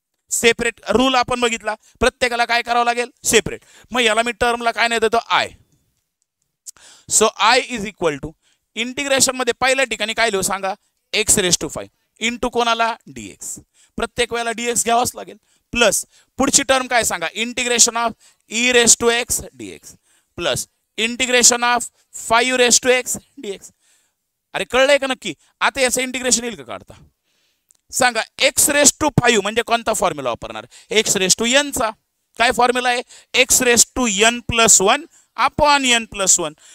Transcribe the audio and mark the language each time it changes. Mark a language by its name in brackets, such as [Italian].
[Marathi] Separate rule आपण बघितला, प्रत्येकाला काय करावं लागेल? सेपरेट. मग याला मी टर्मला काय नाही देतो? I. So I is equal to integration मध्ये पहिल्या ठिकाणी काय लिहू सांगा? एक्स रेस टू 5 इंटू कोणाला? डीएक्स. प्रत्येक वेळेला डीएक्स घ्यावाच लागेल. प्लस पुढची टर्म काय सांगा? [English] Integration of e raise to x dx plus integration of 5 raise to x dx. [Marathi] अरे कळलंय का नक्की? आता याचं इंटिग्रेशन येईल का काढता? सांगा. एक्स रेस टू 5 म्हणजे कोणता फॉर्म्युला वापरणार? एक्स रेस टू एन चा. काय फॉर्म्युला आहे? [English] X raise to n plus 1 upon n plus 1.